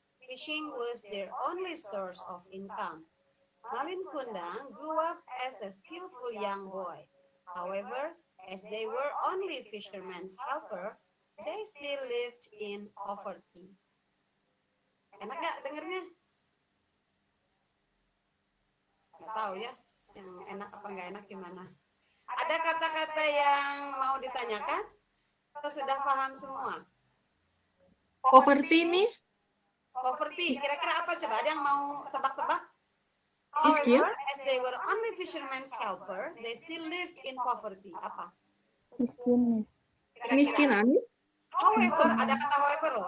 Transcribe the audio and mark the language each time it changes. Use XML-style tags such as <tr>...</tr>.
<en>Fishing was their only source of income. Malin Kundang grew up as a skillful young boy. However, as they were only fishermen's helper, they still lived in poverty.</en> <id>Enak gak dengernya? Gak tahu ya, yang enak apa nggak enak gimana. Ada kata-kata yang mau ditanyakan? Atau sudah paham semua?</id> <en>Poverty, Miss.</en> <id>Poverty, kira-kira apa coba? Ada yang mau tebak-tebak? Miskin.</id> <en>However, as they were only fishermen's helper, they still lived in poverty.</en> <id>Apa? Miskin, Miss. Kira-kira. Kemiskinan. However, ada kata however loh.</id>